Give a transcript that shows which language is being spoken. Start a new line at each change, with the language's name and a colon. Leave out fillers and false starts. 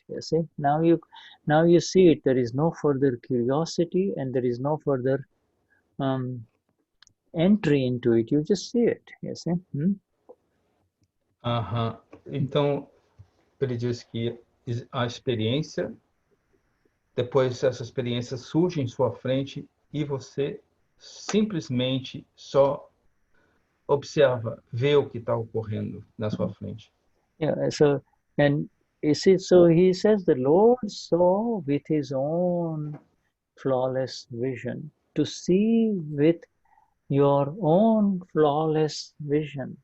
English: You see, now you see it. There is no further curiosity, and there is no further entry into it. You just see it. You see.
Portuguese: Então ele diz que a experiência, depois essa experiência surge em sua frente e você simplesmente só observa, vê o que está ocorrendo na sua frente.
English: Yeah. So he says the Lord saw with his own flawless vision. To see with your own flawless vision.